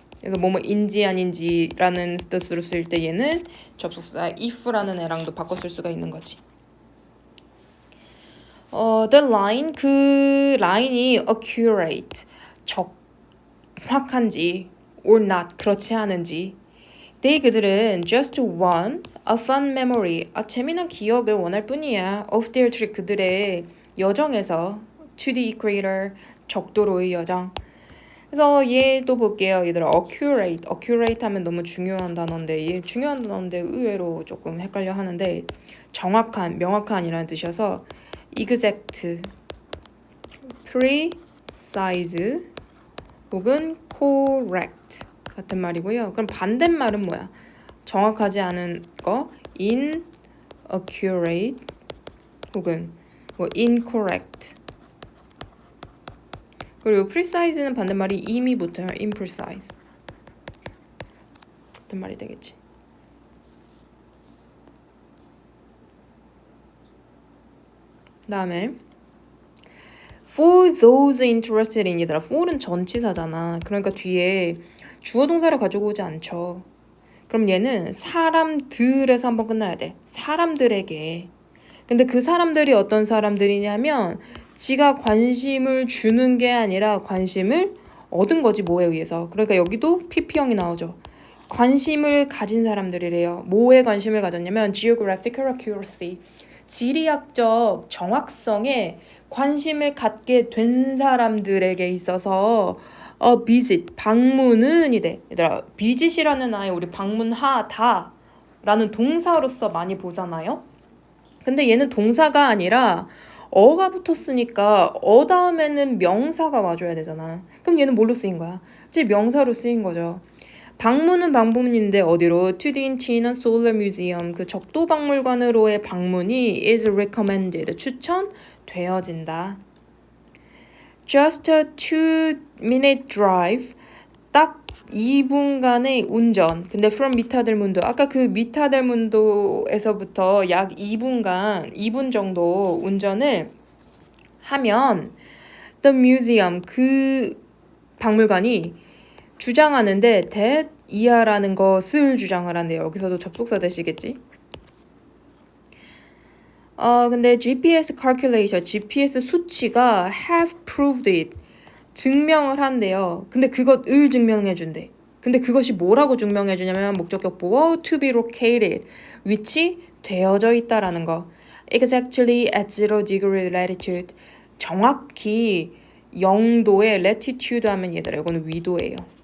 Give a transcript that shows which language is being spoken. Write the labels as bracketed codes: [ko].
[ko] 그래서 뭐뭐인지 아닌지라는 뜻으로 쓸 때 얘는 접속사 if라는 애랑도 바꿔 쓸 수가 있는 거지. [en] The line [ko] 그 라인이 [en] accurate [ko] 정확한지 [en] or not [ko] 그렇지 않은지. [en] They [ko] 그들은 [en] just want a fun memory [ko] 재미난 기억을 원할 뿐이야. [en] Of their trip [ko] 그들의 여정에서 [en] to the equator [ko] 적도로의 여정. 그래서 얘도 볼게요. 얘들아 accurate 하면 너무 중요한 단어인데 얘 중요한 단어인데 의외로 조금 헷갈려 하는데 정확한, 명확한이라는 뜻이어서 exact, precise 혹은 correct 같은 말이고요. 그럼 반대말은 뭐야? 정확하지 않은 거 inaccurate 혹은 incorrect. 그리고 precise는 반대말이 이미 붙어요. imprecise 같은 말이 되겠지. 다음에 [en] for those interested in [ko] 얘들아 for는 전치사잖아. 그러니까 뒤에 주어 동사를 가지고 오지 않죠. 그럼 얘는 사람들에서 한번 끝나야 돼. 사람들에게. 근데 그 사람들이 어떤 사람들이냐면 지가 관심을 주는 게 아니라 관심을 얻은 거지 뭐에 의해서. 그러니까 여기도 PP형이 나오죠. 관심을 가진 사람들이래요. 뭐에 관심을 가졌냐면 [en] geographical accuracy [ko] 지리학적 정확성에 관심을 갖게 된 사람들에게 있어서 visit 방문은 이래. 얘들아 visit이라는 아예 우리 방문하다 라는 동사로서 많이 보잖아요. 근데 얘는 동사가 아니라 어가 붙었으니까 다음에는 명사가 와줘야 되잖아. 그럼 얘는 뭘로 쓰인 거야? 이제 명사로 쓰인 거죠. 방문은 방문인데 어디로? [en] To the China Solar Museum [ko] 그 적도 박물관으로의 방문이 [en] is recommended [ko] 추천되어진다. [en] Just a 2-minute drive [ko] 딱 2분간의 운전. 근데 from 미타델문도 아까 그 미타델문도에서부터 약 2분 정도 운전을 하면 [en] the museum [ko] 그 박물관이 주장하는데 that 이하라는 것을 주장을 한대요. 여기서도 접속사 되시겠지? [en] 근데 GPS calculation, GPS [ko] 수치가 [en] have proved it [ko] 증명을 한대요. 근데 그것을 증명해 준대. 근데 그것이 뭐라고 증명해 주냐면 목적격 보어 [en] to be located [ko] 위치되어져 있다라는 거. [en] Exactly at 0 degree latitude [ko] 정확히 0도의 latitude 하면 얘들아 이거는 위도예요.